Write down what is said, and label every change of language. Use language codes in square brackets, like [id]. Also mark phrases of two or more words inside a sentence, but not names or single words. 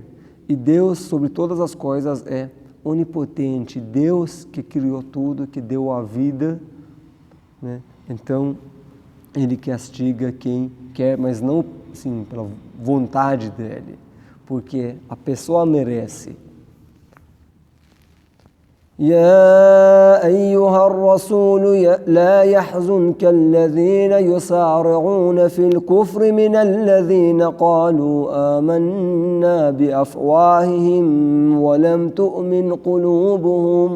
[pt] E Deus, sobre todas as coisas, é onipotente. Deus que criou tudo, que deu a vida, né? Então, Ele castiga quem quer, mas não, sim, pela vontade dEle, porque a pessoa merece. [ar] يا أيها الرسول لا يحزنك الذين يسارعون في الكفر من الذين قالوا آمنا بأفواههم ولم تؤمن قلوبهم